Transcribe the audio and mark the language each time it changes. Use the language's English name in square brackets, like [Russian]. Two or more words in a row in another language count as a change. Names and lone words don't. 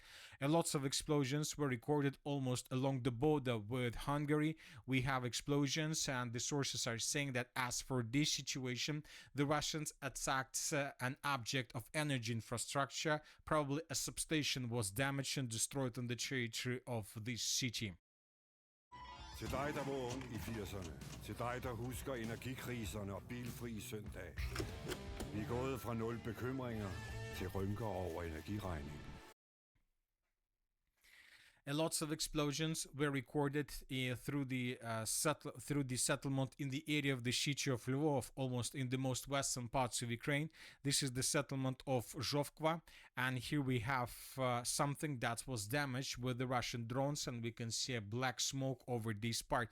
[English] And lots of explosions were recorded almost along the border with Hungary. We have explosions, and the sources are saying that as for this situation, the Russians attacked an object of energy infrastructure. Probably a substation was damaged and destroyed on the territory of this city. [Danish] Til dig, der var ung i 80'erne. Til dig, der husker energikriserne og bilfri søndag. Vi er gået fra 0 bekymringer til rynker over energiregningen. [English] Lots of explosions were recorded through the settlement in the area of the city of Lvov, almost in the most western parts of Ukraine. This is the settlement of Zhovkva, and here we have something that was damaged with the Russian drones, and we can see a black smoke over this part.